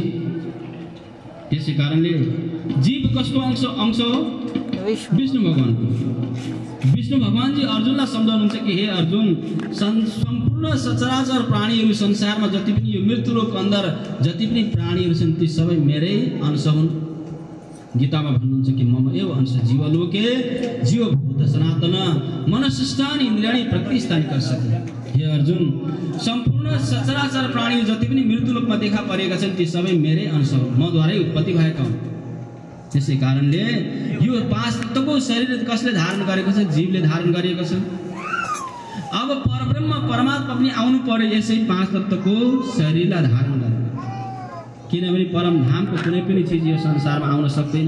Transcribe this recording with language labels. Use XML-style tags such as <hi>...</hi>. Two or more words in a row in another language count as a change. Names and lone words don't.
<ne>त्यसै कारणले जीव कसको अंश हो? विष्णु भगवानको। विष्णु भगवानजी अर्जुनलाई सम्झाउनुहुन्छ कि हे अर्जुन, सम्पूर्ण सचराचर प्राणीहरू संसारमा जति पनि यो मृत्युलोक अन्दर जति पनि प्राणीहरू छन् ती सबै मेरै अंश हुन्। गीतामा भन्नुहुन्छ कि</ne> <sa>मम एव अंश जीवलोके जीवभूत सनातन मनस्ष्ठानि इन्द्रियाणि प्रकृतिस्थानि कर्षति।</sa> <ne>हे अर्जुन, सम्पूर्ण सचराचर प्राणी जति पनि मृत्युलोकमा देखा परेका छन् ती सबै मेरै अंश हो, मद्वारै उत्पत्ति भएका हुन्। त्यसै कारणले यो 5 तत्त्वको शरीर कसले धारण गरेको छ? जीवले धारण गरेको छ। अब परब्रह्म परमात्मा पनि आउनु पर्यो यसै 5 तत्त्वको शरीरलाई धारण गरेर, किनभने परमधामको कुनै पनि चिज यो संसारमा आउन सक्दैन।</ne>